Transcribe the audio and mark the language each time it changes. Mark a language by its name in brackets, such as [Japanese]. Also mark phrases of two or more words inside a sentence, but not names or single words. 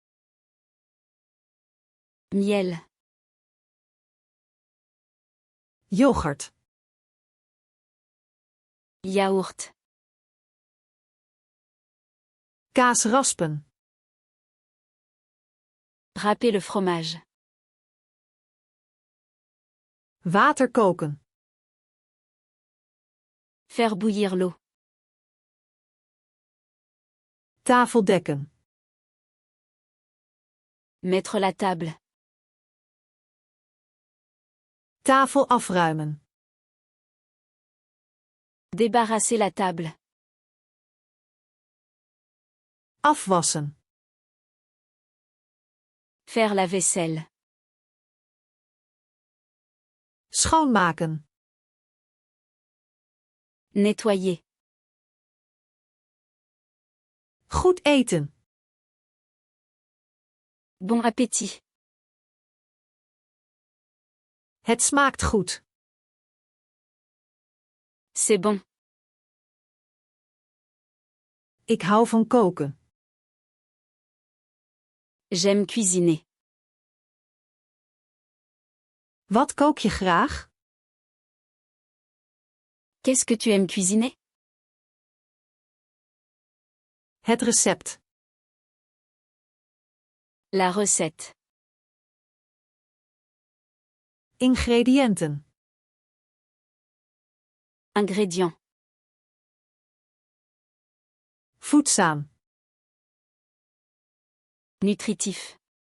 [French] Miel. [Dutch] Yoghurt. [French] Yaourt. [Dutch] Kaas raspen. [French] Râper le fromage. [Dutch] Water koken. [French] Faire bouillir l'eau. [Dutch] Tafel dekken. [French] Mettre la table. [Dutch] Tafel afruimen. [French] Débarrasser la table. [Dutch] Afwassen. [French] Faire la vaisselle. [Dutch] Schoonmaken. [French] Nettoyer. [Dutch] Goed eten. [French] Bon appétit. [Dutch] Het smaakt goed. [French] C'est bon. [Dutch] Ik hou van koken. [French] J'aime cuisiner. [Dutch] Wat kook je graag? [French] Qu'est-ce que tu aimes cuisiner? [Dutch] Het recept. [French] La recette. [Dutch] Ingrediënten. [French] Ingrédients. [Dutch] Voedzaam. [French] Nutritif.